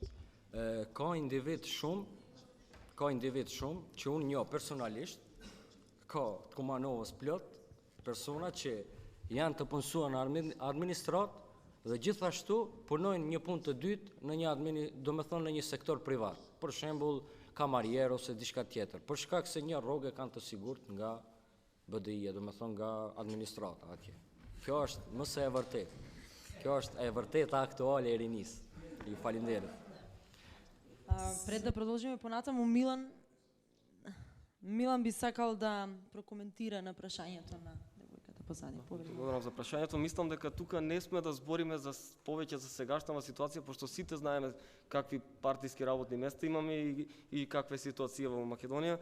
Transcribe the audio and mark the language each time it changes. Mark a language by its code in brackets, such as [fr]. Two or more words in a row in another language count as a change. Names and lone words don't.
[sq] Ka individ shumë që unë njoh personalisht, ka të Kumanovës plot persona që janë të punësuar në administrat dhe gjithashtu punojnë një punë të dytë në në një sektor privat. Për shembull, kamarier ose diçka tjetër. Për shkak se një rrogë kanë të sigurt nga BDI-ja, nga administrata atje. Kjo është mëse e vërtetë. Kjo është e vërteta aktuale e rinis. Ju falenderit. [mk] Пред да продолжиме понатаму, Милан би сакал да прокоментира на прашањето на девојката позади. Благодарам за прашањето. Мислам дека тука не сме да збориме за повеќе за сегашната ситуација, пошто сите знаеме какви партиски работни места имаме и каква е ситуација во Македонија.